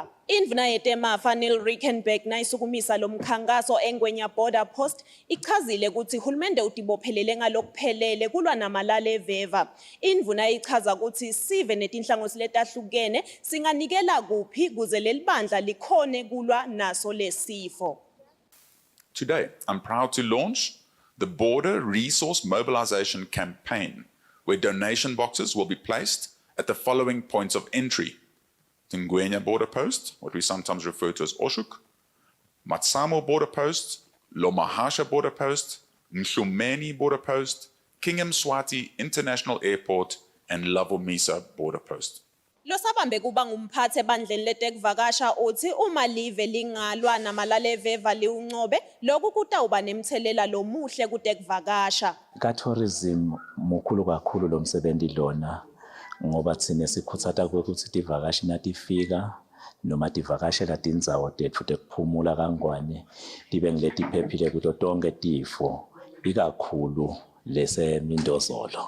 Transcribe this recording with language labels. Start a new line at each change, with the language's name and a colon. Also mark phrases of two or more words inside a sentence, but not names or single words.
Swati: Indvuna yetemafa Neil Rickenback nayisukumisa lo mkhankaso eNgwenya Border Post ichazile ukuthi uhulumende utibophelele ngalokuphelele kulwa namalaleveva. Indvuna ichaza ukuthi sive netinhlangothi letahlukene singanikela kuphi kuze leli bandla likhone kulwa naso lesifo.
English: Today, I'm proud to launch the Border Resource Mobilization Campaign, where donation boxes will be placed at the following points of entry: Ngwenya Border Post, what we sometimes refer to as Oshuk, Matsamo Border Post, Lomahasha Border Post, Mhlumeni Border Post, King Mswati International Airport, and Lavomisa Border Post.
Swati: Losabambe kuba ngumphathe bandleni letekuvakasha uthi uma live lingalwa namalaleveva liuncobe lokhu kutawuba nemthelela lomuhle kutekuvakasha. Ka-tourism mukhulu kakhulu lo msebenzi lona ngoba thina sikhuthata ukuthi tivakashi natifika noma tivakashela tindzawo tethu tekuphumula kangwane tibe ngileti phephile kuto tonke tifo ikakhulu lesemindozolo.